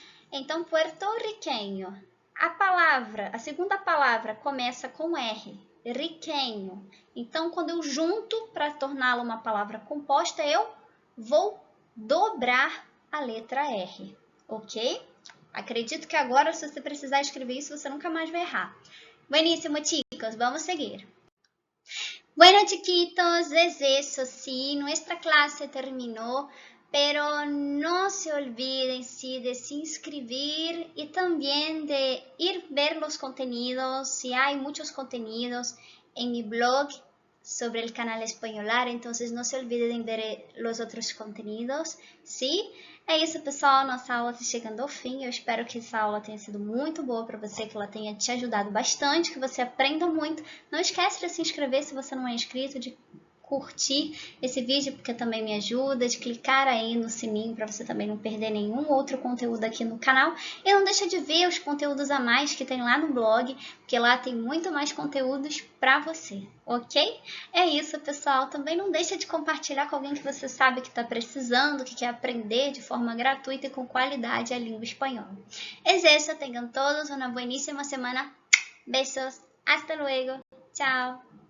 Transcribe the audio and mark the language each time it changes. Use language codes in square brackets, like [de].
[pt] Então, puertorriqueño. A segunda palavra começa com R, riqueño. Então, quando eu junto para torná-la uma palavra composta, eu vou dobrar a letra R, ok? Acredito que agora, se você precisar escrever isso, você nunca mais vai errar. [es] Buenísimo, chicos, vamos seguir. Bueno, chiquitos, es eso, sí, nuestra clase terminó. Pero no se olviden sí, de se inscribir y también de ir ver los contenidos. Si hay muchos contenidos en mi blog sobre el canal Espanholar, entonces no se olviden de ver los outros contenidos, ¿sí? [pt] É isso, pessoal, nossa aula está chegando ao fim. Eu espero que essa aula tenha sido muito boa para você, que ela tenha te ajudado bastante, que você aprenda muito. Não esquece de se inscrever se você não é inscrito, de curtir esse vídeo, porque também me ajuda, de clicar aí no sininho para você também não perder nenhum outro conteúdo aqui no canal. E não deixa de ver os conteúdos a mais que tem lá no blog, porque lá tem muito mais conteúdos para você, ok? É isso, pessoal. Também não deixa de compartilhar com alguém que você sabe que está precisando, que quer aprender de forma gratuita e com qualidade a língua espanhola. [es] Es eso, tengan todos una buenísima semana. Besos, hasta luego, chao.